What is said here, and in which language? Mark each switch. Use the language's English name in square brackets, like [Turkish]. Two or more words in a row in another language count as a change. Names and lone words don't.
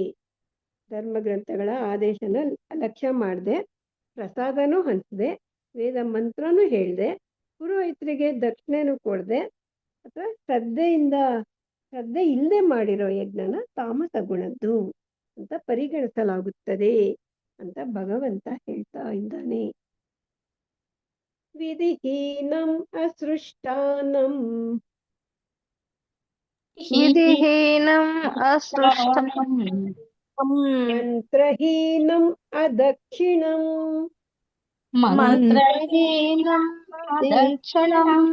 [Kannada] ಧರ್ಮಗ್ರಂಥಗಳ ಆದೇಶನ ಅಲಕ್ಷ್ಯ ಮಾಡದೆ, ಪ್ರಸಾದನೂ ಹಂಚದೆ, ವೇದ ಮಂತ್ರನೂ ಹೇಳಿದೆ, ಪುರೋಹಿತರಿಗೆ ದಕ್ಷಿಣೆನೂ ಕೊಡದೆ ಅಥವಾ ಶ್ರದ್ಧೆ ಇಲ್ಲದೆ ಮಾಡಿರೋ ಯಜ್ಞನ ತಾಮಸ ಗುಣದ್ದು ಅಂತ ಪರಿಗಣಿಸಲಾಗುತ್ತದೆ ಅಂತ ಭಗವಂತ ಹೇಳ್ತಾ ಇದ್ದಾನೆ. [Sanskrit] ವಿಧಿಹೀನಂ ಅಸೃಷ್ಟಾನಂ ವಿಧಿಹೀನಂ ಅಸೃಷ್ಟಂ ಮಂತ್ರಹೀನಂ ಅದಕ್ಷಿಣಂ ಮಂತ್ರಹೀನಂ ಅದಕ್ಷಿಣಂ